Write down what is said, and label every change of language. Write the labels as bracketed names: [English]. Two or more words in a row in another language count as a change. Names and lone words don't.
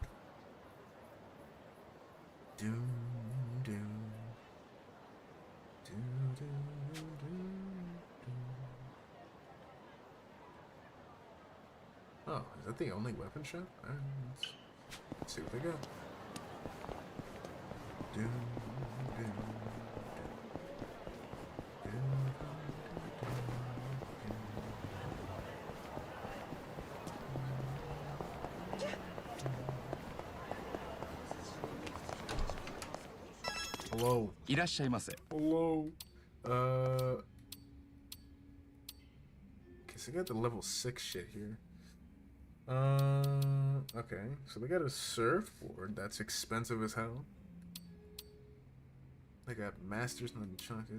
[English] Doom, doom. Doom, doom, doom, doom. Oh, is that the only weapon shop? Alright, let's see what they got. Doom, doom, doom. Hello. [Japanese] いらっしゃいませ。 [English] Hello. Okay, so they got the level 6 shit here. Okay, so they got a surfboard that's expensive as hell. They got Masters Nunchaku.